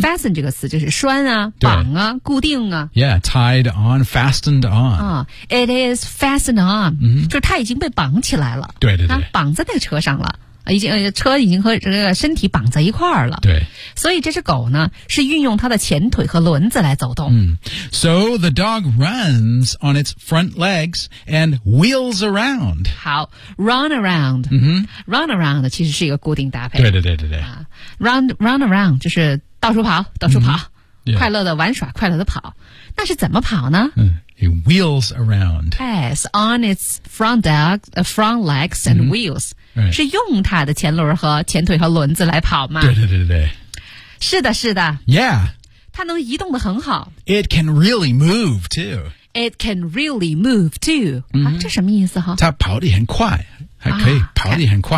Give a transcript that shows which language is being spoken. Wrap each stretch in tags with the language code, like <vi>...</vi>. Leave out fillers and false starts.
<zh>fasten 这个词就是拴啊绑啊固定啊。</zh> <en>Yeah, tied on, fastened on.、哦、it is fastened on,、 mm-hmm.</en> <zh>就是他已经被绑起来了。对对对。绑在那个车上了已经车已经和这个身体绑在一块儿了。对。所以这只狗呢是运用它的前腿和轮子来走动。</zh> <en>嗯、so the dog runs on its front legs and wheels around. 好 ,run around.、 Mm-hmm. run around</en> <zh>其实是一个固定搭配。对对对对对。 run around 就是到处跑到处跑、</zh> <en>mm-hmm. yeah.</en> <zh>快乐的玩耍快乐的跑。那是怎么跑呢、</zh> <en>嗯It wheels around. Yes, on its front legs and、mm-hmm. wheels.、 Right.</en> <zh>是用它的前轮和前腿和轮子来跑吗？对对对对。是的是的。</zh> <en>Yeah.</en> <zh>它能移动得很好。</zh> <en>It can really move too. It can really move too.、 Mm-hmm.</en> <zh>啊、这什么意思哈？它跑得很快。还可以跑得很快。</zh>